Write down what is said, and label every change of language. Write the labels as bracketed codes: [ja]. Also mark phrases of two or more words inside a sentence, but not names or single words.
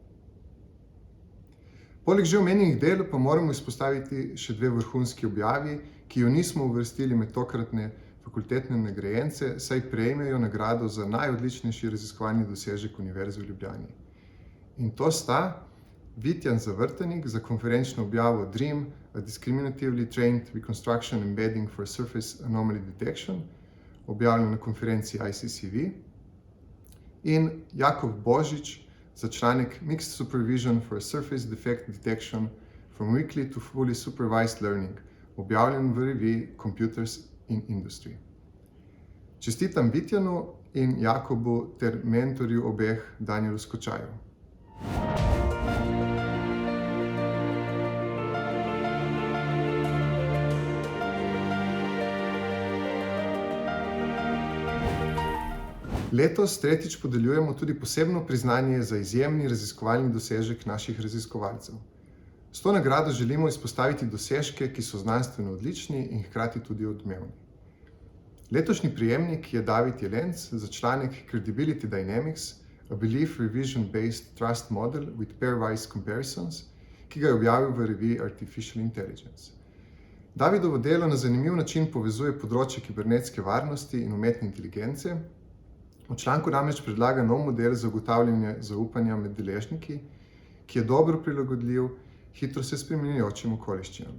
[sl] Poleg že omenjenih del pa moramo izpostaviti še 2 vrhunski objavi, ki jo nismo uvrstili med tokratne fakultetne nagrajence, saj prejmejo nagrado za najodličnejši raziskovalni dosežek Univerze v Ljubljani. In to sta Vitjan Zavrtanik za konferenčno objavo DREAM, a Discriminatively Trained Reconstruction Embedding for Surface Anomaly Detection, objavljen na konferenci ICCV, in Jakov Božič za članek Mixed Supervision for Surface Defect Detection from Weekly to Fully Supervised Learning, objavljen v reviji Computers in Industry. Čestitam Vitjanu in Jakobu ter mentorju obeh Danielu Skočaju. Letos tretjič podeljujemo tudi posebno priznanje za izjemni raziskovalni dosežek naših raziskovalcev. S to nagrado želimo izpostaviti dosežke, ki so znanstveno odlični in hkrati tudi odmevni. Letošnji prejemnik je David Jelenc za članek Credibility Dynamics, a Belief Revision-Based Trust Model with Pairwise Comparisons, ki ga je objavil v reviji Artificial Intelligence. Davidovo delo na zanimiv način povezuje področje kibernetske varnosti in umetne inteligence. V članku namreč predlaga nov model za ugotavljanje zaupanja med deležniki, ki je dobro prilagodljiv hitro se spreminjajočim okoliščinam.